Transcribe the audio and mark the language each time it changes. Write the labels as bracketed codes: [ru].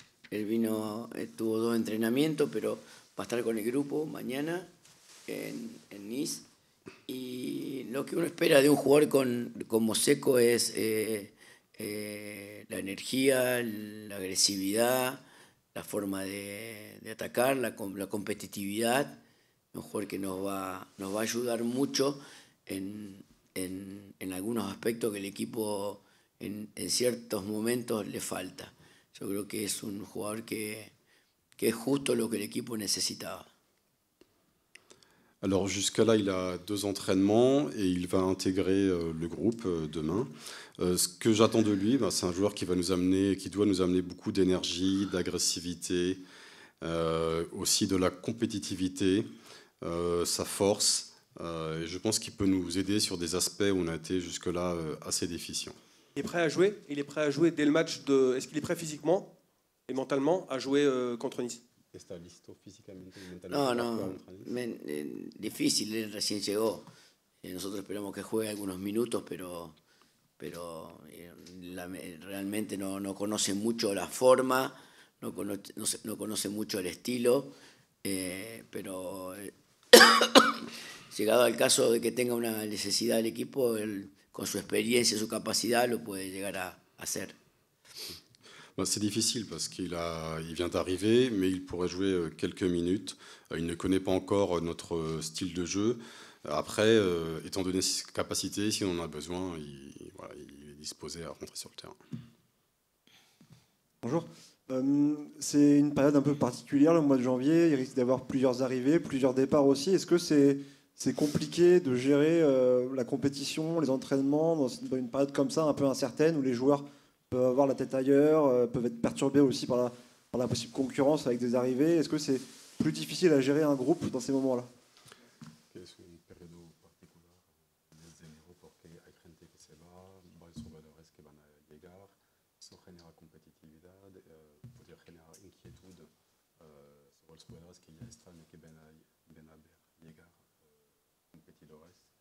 [es] él vino, tuvo 2 entrenamientos, pero va a estar con el grupo mañana en Nice, y lo que uno espera de un jugador como Seko es la energía, la agresividad, la forma de atacar, la competitividad. Un jugador que nos va a ayudar mucho en algunos aspectos que el equipo en ciertos momentos le falta. Yo creo que es un jugador que es justo lo que el equipo necesitaba. [fr] Alors jusqu'à là, il a 2 entraînements et il va intégrer le groupe demain. Ce que j'attends de lui, c'est un joueur qui doit nous amener beaucoup d'énergie, d'agressivité, aussi de la compétitivité, sa force. Et je pense qu'il peut nous aider sur des aspects où on a été jusque-là assez déficients. Il est prêt à jouer? Il est prêt à jouer dès le match Est-ce qu'il est prêt physiquement et mentalement à jouer contre Nice? [es] ¿Está listo físicamente y mentalmente? No, difícil, él recién llegó. Nosotros esperamos que juegue algunos minutos, pero realmente no conoce mucho la forma, no conoce mucho el estilo, pero llegado al caso de que tenga una necesidad del equipo, él, con su experiencia y su capacidad, lo puede llegar a hacer. [fr] C'est difficile parce qu'il vient d'arriver, mais il pourrait jouer quelques minutes. Il ne connaît pas encore notre style de jeu. Après, étant donné ses capacités, si on en a besoin, il est disposé à rentrer sur le terrain. Bonjour. C'est une période un peu particulière, le mois de janvier. Il risque d'avoir plusieurs arrivées, plusieurs départs aussi. Est-ce que c'est compliqué de gérer la compétition, les entraînements dans une période comme ça, un peu incertaine, où les joueurs peuvent avoir la tête ailleurs, peuvent être perturbés aussi par la possible concurrence avec des arrivées? Est-ce que c'est plus difficile à gérer un groupe dans ces moments-là? [es] Es un periodo particular desde enero porque hay gente que se va, varios jugadores que van a llegar, eso genera competitividad, puede generar inquietud sobre los jugadores que ya están y que ven a ver llegar competidores.